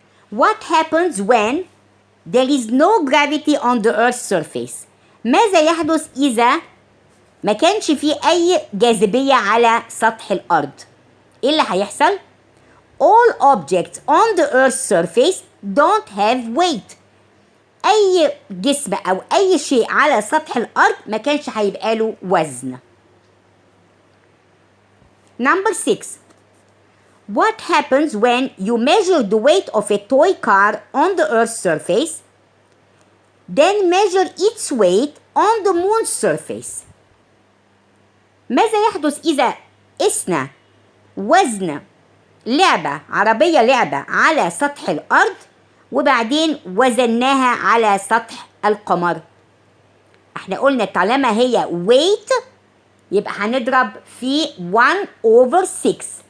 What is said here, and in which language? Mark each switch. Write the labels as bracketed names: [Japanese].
[English] What happens when there is no gravity on the Earth's surface؟ [Arabic] ماذا يحدث إذا ما كانش فيه أي جاذبية على سطح الأرض؟ إيه اللي هيحصل؟ [English] All objects on the Earth's surface don't have weight. [Arabic] أي جسم أو أي شيء على سطح الأرض ما كانش هيبقى له وزن. [English] Number 6. What happens when you measure the weight of a toy car on the Earth's surface, then measure its weight on the moon's surface؟ [Arabic] ماذا يحدث إذا قسنا وزن عربية لعبة على سطح الأرض وبعدين وزناها على سطح القمر؟ احنا قلنا طالما هي weight يبقى هنضرب في 1/6.